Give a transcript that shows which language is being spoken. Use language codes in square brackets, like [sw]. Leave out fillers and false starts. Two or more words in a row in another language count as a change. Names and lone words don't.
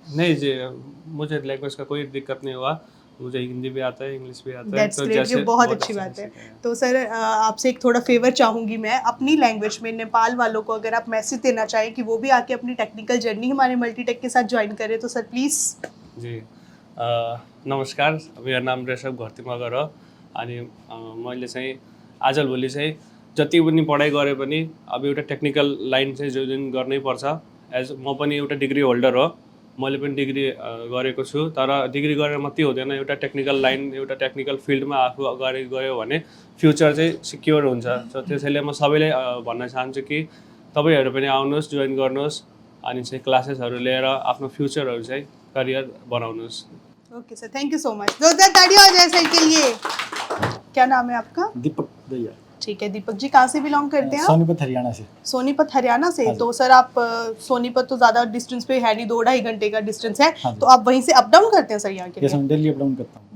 [hi] नहीं जी, मुझे लैंग्वेज का कोई दिक्कत नहीं हुआ। मुझे हिंदी भी आता है, इंग्लिश भी आता है। [en] that's great, [hi] ये बहुत अच्छी बात है। तो सर आपसे एक थोड़ा फेवर चाहूँगी मैं अपनी लैंग्वेज में, नेपाल वालों को अगर आप मैसेज देना चाहें कि वो भी आके अपनी [en] technical journey [hi] हमारे मल्टीटेक के साथ ज्वाइन करें, तो सर प्लीज़। [ne] जी नमस्कार, मेरो नाम रेशम घरती मगर हो। अनि मैले चाहिँ आजभोलि चाहिँ जति पनि पढाइ गरे पनि अब एउटा [en] technical line [ne] चाहिँ जोइन गर्नै पर्छ। म पनि एउटा [en] degree holder [ne] हो, मैले पनि डिग्री गरेको छु। तर डिग्री गरेर मात्रै हुँदैन, एउटा [en] technical line, [ne] एउटा टेक्निकल फिल्डमा आफू अगाडि गयो भने फ्युचर चाहिँ सिक्योर हुन्छ। सो त्यसैले म सबैले भन्न चाहन्छु कि तपाईँहरू पनि आउनुहोस्, जोइन गर्नुहोस्, अनि चाहिँ क्लासेसहरू लिएर आफ्नो फ्युचरहरू चाहिँ करियर बनाउनुहोस्। [hi] ओके सर, [en] thank you so much. [hi] जोरदार तालियां हो जाए सर के लिए। क्या नाम है आपका? दीपक दैया। ठीक है दीपक जी, कहाँ से बिलोंग करते हैं आप? सोनीपत हरियाणा से। सोनीपत हरियाणा से। हाँ जी। तो सर आप सोनीपत तो ज़्यादा डिस्टेंस पे है नहीं, 2-2.5 घंटे का डिस्टेंस है, हाँ जी। तो आप वहीं से [en] up down [hi] करते हैं सर यहाँ के यस लिए? मैं डेली [en] up down [hi] करता हूँ।